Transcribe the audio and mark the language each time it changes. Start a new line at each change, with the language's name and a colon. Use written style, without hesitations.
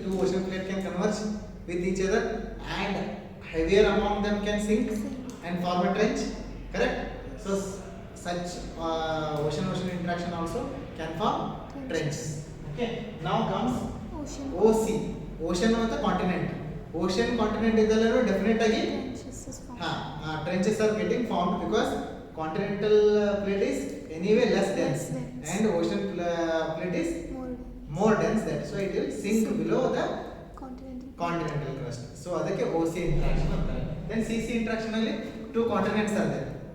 English: Two ocean plate can converge with each other, and heavier among them can sink and form a trench. Correct? So such ocean interaction also can form trenches. Okay. Now comes Ocean. OC. Ocean ಮತ್ತು continent.
Kannada: Ocean continent ಇದೆಲ್ಲರೂ definite ಆಗಿ
English: Trenches is formed. trenches are getting formed because continental plate is anyway less dense Less dense. and ocean plate is More more dense, that so it will sink below the continental. crust. So
Kannada: ಅದಕ್ಕೆ OC interaction ಅಂತಾರೆ.
English: Then CC interaction ಅಲ್ಲಿ two continents are there.